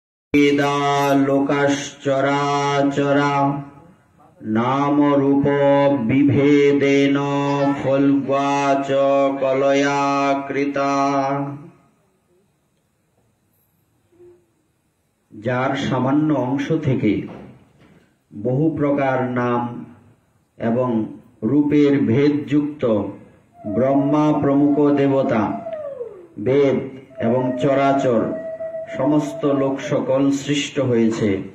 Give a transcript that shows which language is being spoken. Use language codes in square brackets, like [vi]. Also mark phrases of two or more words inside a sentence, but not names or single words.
[sa] वेदा लोकाश्चराचरा नाम रूप विभेदेन फल्ग्वा च कलया कृता। [bn] যার সামান্য অংশ থেকে বহু প্রকার নাম এবং রূপের ভেদযুক্ত ব্রহ্মা প্রমুখ দেবতা, বেদ এবং চরাচর সমস্ত লোক সকল সৃষ্ট হয়েছে।